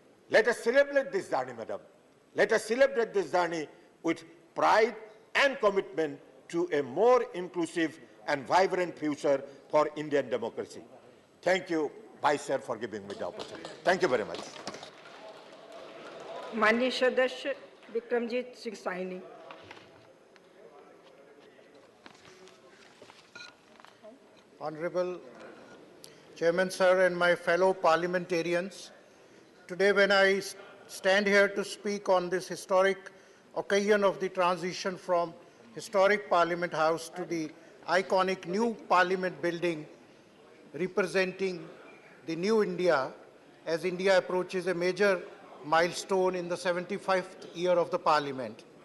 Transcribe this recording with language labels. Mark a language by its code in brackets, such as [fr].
[en] Let us celebrate this journey, Madam. Let us celebrate this journey with pride and commitment to a more inclusive and vibrant future for Indian democracy. Thank you, Vice Chair, for giving me the opportunity. Thank you very much. [hi] माननीय सदस्य Vikramjit Singh Saini. [en] Honorable Chairman, sir, and my fellow parliamentarians, today when I stand here to speak on this historic occasion of the transition from historic Parliament House to the iconic new Parliament building representing the new India, as India approaches a major milestone in the 75th year of the Parliament.